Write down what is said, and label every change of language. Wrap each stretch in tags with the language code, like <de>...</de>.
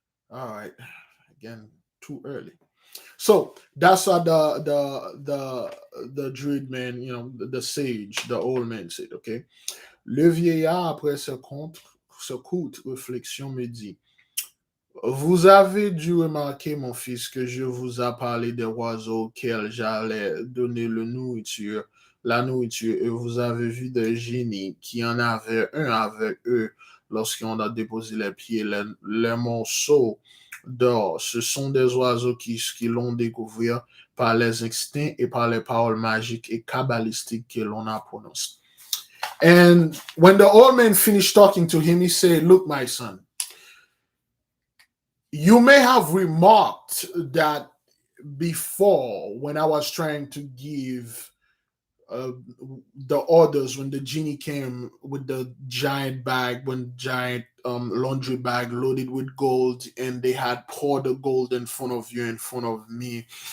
<en>All right, again, too early. So that's what the druid man, the sage, the old man said.</en> <fr>Okay, le vieillard après ce courte réflexion me dit. Vous avez dû remarquer, mon fils, que je vous ai parlé des oiseaux auxquels j'allais donner la nourriture, et vous avez vu des génies qui en avaient un avec eux lorsqu'on a déposé les pieds, les morceaux d'or. Ce sont des oiseaux qui l'ont découvert par les instincts et par les paroles magiques et kabbalistiques que l'on a prononcées.</fr> <en>And when the old man finished talking to him, he said, look, my son, you may have remarked that before when I was trying to give uh, the orders when the genie came with the giant bag, when giant laundry bag loaded with gold, and they had poured the gold in front of you, in front of me.</en>